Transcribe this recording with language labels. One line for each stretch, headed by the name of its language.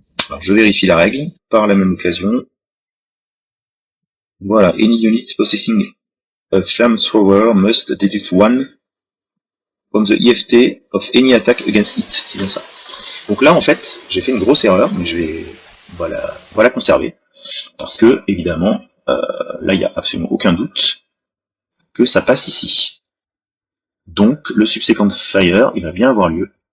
French: Alors, je vérifie la règle par la même occasion.
English: Voilà, any unit possessing a flamethrower must deduct 1 from the EFT of any attack against it.
French: C'est bien ça. Donc là, en fait, j'ai fait une grosse erreur, mais je vais voilà conserver. Parce que, évidemment, là, il n'y a absolument aucun doute que ça passe ici. Donc, le subsequent fire, il va bien avoir lieu.